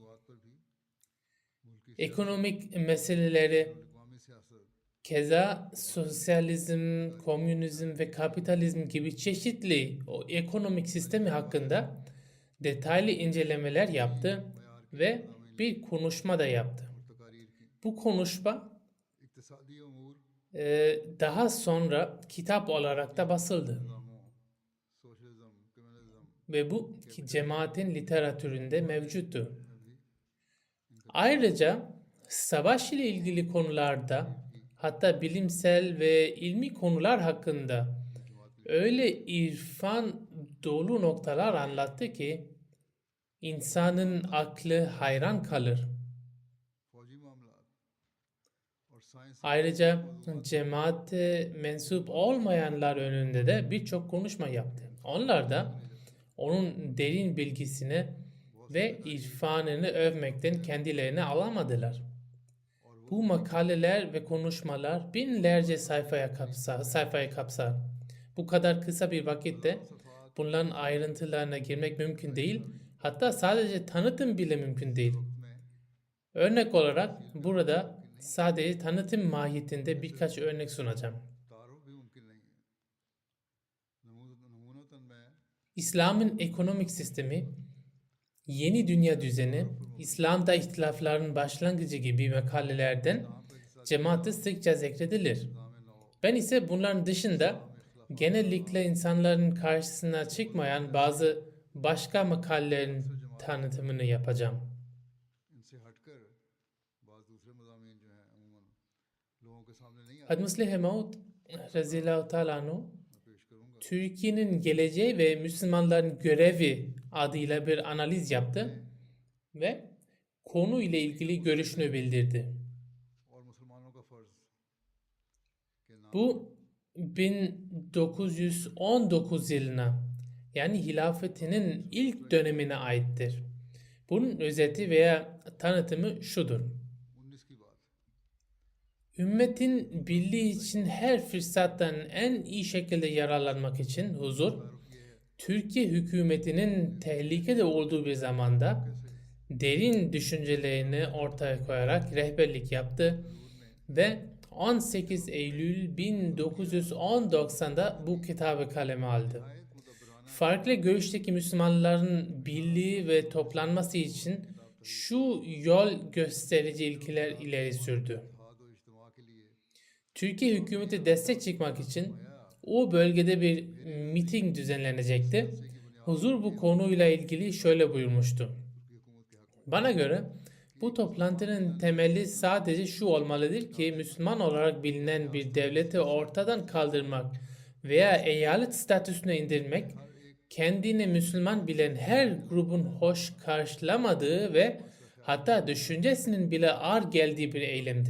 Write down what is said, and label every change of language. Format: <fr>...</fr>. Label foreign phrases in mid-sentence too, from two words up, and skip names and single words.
<tr>Ekonomik meseleleri, keza sosyalizm, komünizm ve kapitalizm gibi çeşitli o ekonomik sistemi hakkında detaylı incelemeler yaptı ve bir konuşma da yaptı.</tr> <ur>اور تقاریر کی</ur> <tr>Bu konuşma</tr> <ur>اقتصادی امور</ur> <tr>daha sonra kitap olarak da basıldı.</tr> <ur>نظاموں</ur> <en>socialism communism</en> <tr>Ve bu cemaatin literatüründe mevcuttu.</tr> <ur>بھی</ur> <tr>Ayrıca savaş ile ilgili konularda, hatta bilimsel ve ilmi konular hakkında öyle irfan dolu noktalar anlattı ki insanın aklı hayran kalır.</tr> <ur>فوجی معاملات اور سائنس</ur> <tr>Ayrıca cemaate mensup olmayanlar önünde de birçok konuşma yaptı. Onlar da onun derin bilgisini ve irfanını övmekten kendilerini alamadılar. Bu makaleler ve konuşmalar binlerce sayfayı kapsar. Bu kadar kısa bir vakitte bunların ayrıntılarına girmek mümkün değil. Hatta sadece tanıtım bile mümkün değil. Örnek olarak burada sadece tanıtım mahiyetinde birkaç örnek sunacağım.</tr> <ur>تعارف بھی ممکن نہیں ہے نمونتاً میں</ur> <tr>İslam'ın ekonomik sistemi, yeni dünya düzeni, İslam'da ihtilafların başlangıcı gibi makalelerden cemaate sıkça zikredilir. Ben ise bunların dışında genellikle insanların karşısına çıkmayan bazı başka makalelerin tanıtımını yapacağım.</tr> <ur>ان سے ہٹ کر بعض دوسرے مضامین جو ہیں عموماً لوگوں کے سامنے نہیں</ur> <tr>Had Muslih Maud</tr> <ar>رضي الله تعالى عنه,</ar> <ur>پیش کروں گا</ur> <tr>Türkiye'nin geleceği ve Müslümanların görevi adıyla bir analiz yaptı ve konu ile ilgili görüşünü bildirdi.</tr> <ur>اور مسلمانوں کا فرض کے نام</ur> <tr>Bu 1919 yılına, yani hilafetinin ilk dönemine aittir. Bunun özeti veya tanıtımı şudur.</tr> <ur>19 کی بات</ur> <tr>Ümmetin birliği için her fırsattan en iyi şekilde yararlanmak için huzur, Türkiye hükümetinin tehlikede olduğu bir zamanda derin düşüncelerini ortaya koyarak rehberlik yaptı ve 18 Eylül 1919'da bu kitabı kaleme aldı. Farklı görüşteki Müslümanların birliği ve toplanması için şu yol gösterici ilkeler ileri sürdü.</tr> <ur>اتحاد و اجتماع کے لیے</ur> <tr>Türkiye hükümeti destek çıkmak için o bölgede bir miting düzenlenecekti. Huzur bu konuyla ilgili şöyle buyurmuştu. Bana göre bu toplantının temeli sadece şu olmalıdır ki Müslüman olarak bilinen bir devleti ortadan kaldırmak veya eyalet statüsüne indirmek kendini Müslüman bilen her grubun hoş karşılamadığı ve hatta düşüncesinin bile ağır geldiği bir eylemdir.</tr>